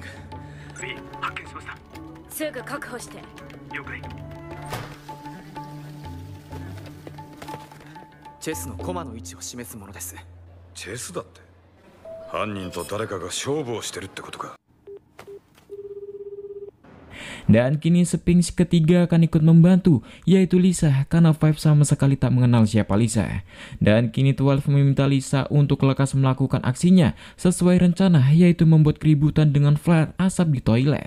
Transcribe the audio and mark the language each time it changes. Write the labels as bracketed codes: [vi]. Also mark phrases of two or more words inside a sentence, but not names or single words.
[ja] 発見しました。すぐ確保して。了解。チェスの駒の位置を示すものです。チェスだって。犯人と誰かが勝負をしてるってことか。 [id] Dan kini Sphinx ketiga akan ikut membantu, yaitu Lisa, karena Five sama sekali tak mengenal siapa Lisa. Dan kini 12 meminta Lisa untuk lekas melakukan aksinya sesuai rencana, yaitu membuat keributan dengan flare asap di toilet.